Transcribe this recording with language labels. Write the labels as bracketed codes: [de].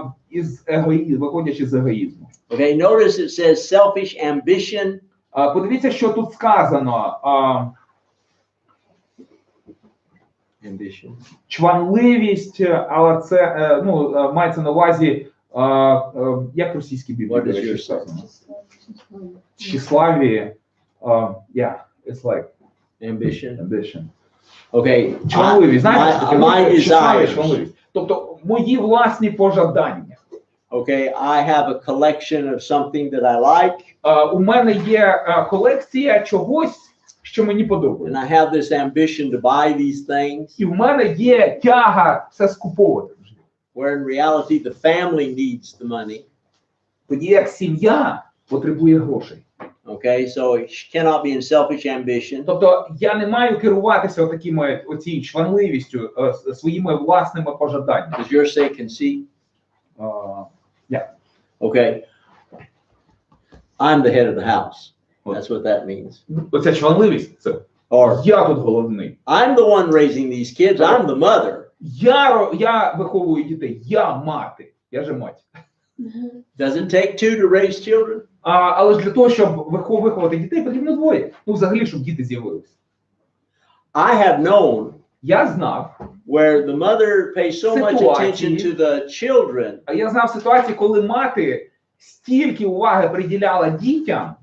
[uk] із егоїзму, виходячи з егоїзму. [en] Okay, notice it says selfish ambition. [uk] Подивіться, що тут сказано. [en] Ambition. [uk] Чванливість, але це мається на увазі Як в російській біблії, [en] What [uk] до [en] does [uk] речі, [en] yours say? [uk] сказано? [en] Тщеславі, yeah, it's like ambition. Okay. [uk] Чванливість, знаєте, що таке? [en] My [ru] Тщеславість, [en] desires. [uk] чванливість. Тобто мої власні пожадання. [en] Okay, I have a collection of something that I like, [uk] У мене є колекція чогось, що мені [en] and [uk] подобається. [en] I have this ambition to buy these things, [uk] І в мене є тяга все скуповувати. [en] where in reality the family needs the money. [uk] Тоді як сім'я потребує грошей. [en] Okay, so it cannot be in selfish ambition. [uk] Тобто я не маю керуватися отакими оцією чванливістю, своїми власними пожаданнями. [en] Does yours say conceit? Okay. I'm the head of the house. That's what that means. [uk] Оця чванливість, це [en] Or [uk] я тут головний. [en] I'm the one raising these kids. I'm the mother. [uk] Я виховую дітей, я мати, [ru] я же мать. [en] Does it take two to raise children? [uk] Але ж для того, щоб виховувати дітей, потрібно двоє. Ну, взагалі, щоб діти з'явилися. [en] I have known [uk] Я знав, [en] where the mother pays so much attention to the children [uk] ситуації, коли мати стільки уваги приділяла дітям,